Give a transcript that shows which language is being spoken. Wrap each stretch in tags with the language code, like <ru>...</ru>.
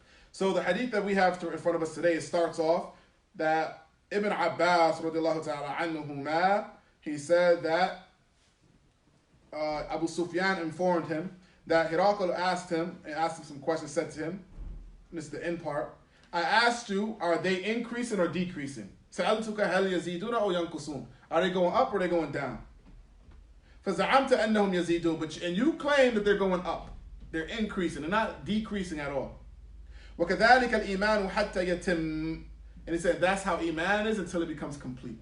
<en>So the hadith that we have in front of us today, it starts off that Ibn Abbas, radiallahu ta'ala anhuma, he said that Abu Sufyan informed him that Heraclius asked him some questions, said to him, this is the end part, I asked you, are they increasing or decreasing?</en> <ar>سألتك هل يزيدون أو ينقصون?</ar> <en>Are they going up or are they going down?</en> <ar>فزعمت أنهم يزيدون,</ar> <en>and you claim that they're going up. They're increasing, they're not decreasing at all.</en> <ar>وَكَذَلِكَ الْإِيمَانُ حَتَّى يَتِمْ.</ar> <en>And he said, that's how Iman is until it becomes complete.</en>